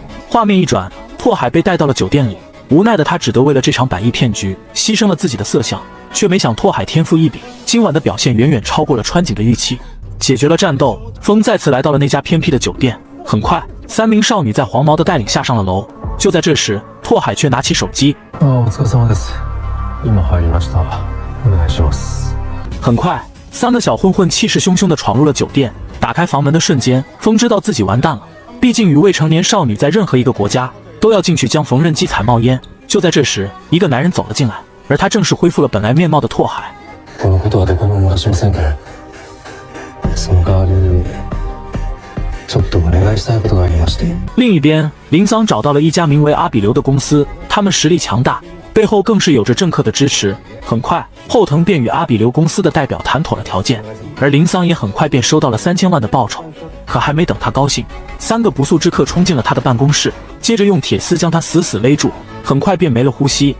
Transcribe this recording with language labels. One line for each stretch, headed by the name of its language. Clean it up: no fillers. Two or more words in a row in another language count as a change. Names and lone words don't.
Chinese: 画面一转，拓海被带到了酒店里，无奈的他只得为了这场100亿骗局，牺牲了自己的色相，却没想拓海天赋异禀，今晚的表现远远超过了川井的预期。解决了战斗，风再次来到了那家偏僻的酒店。很快，3名少女在黄毛的带领下上了楼。就在这时，拓海却拿起手机。
Japanese: お疲れ様です。今入りました。お願いします。
Chinese: 很快，3个小混混气势汹汹地闯入了酒店。打开房门的瞬间，风知道自己完蛋了。毕竟与未成年少女在任何一个国家都要进去将缝纫机踩冒烟。就在这时，一个男人走了进来，而他正是恢复了本来面貌的拓海。
Japanese: このことはどこにも漏らしませんから。その代わりにちょっとお願いしたいことがありまして。
Chinese: 另一边，林桑找到了一家名为阿比流的公司，他们实力强大，背后更是有着政客的支持。很快，后藤便与阿比流公司的代表谈妥了条件，而林桑也很快便收到了3000万的报酬。可还没等他高兴，3个不速之客冲进了他的办公室，接着用铁丝将他死死勒住，很快便没了呼吸。